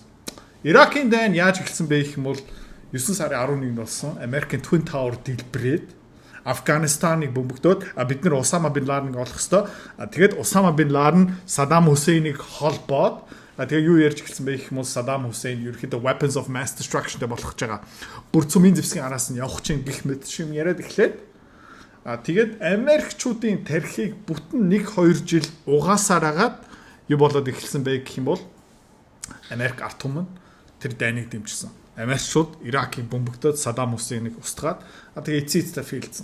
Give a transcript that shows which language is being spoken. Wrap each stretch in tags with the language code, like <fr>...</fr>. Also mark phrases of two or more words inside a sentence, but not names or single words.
<mn>Иракийн дайн яаж эхэлсэн бэ гэх юм бол 9 сарын 11-нд болсон Америкийн Twin Tower дэлбэрээд Афганистаныг бөмбөгдөөд бид нар Усама бин Ладеныг олох ёстой. Тэгээд Усама бин Ладен Саддам Хусейнийг холбоод тэгээ юу ярьж эхэлсэн бэ гэх юм бол Саддам Хусейн ерөөхдөө</mn> <en>weapons of mass destruction-</en> <mn>тэй болох гэж байгаа. Бүр цөмийн зэвсгийн араас нь явах чинь гэх мэт шим яриад эхлээд тэгээд Америкчуудын тархийг бүтэн 1-2 жил угаасаар агаад юу болоод эхэлсэн бэ гэх юм бол Америк ард түмэн тэр дайныг дэмжсэн. Америкчууд Иракийг бөмбөгдөөд Саддам Хусейнийг устгаад тэгээ эцээцтэй фейлдсэн.</mn>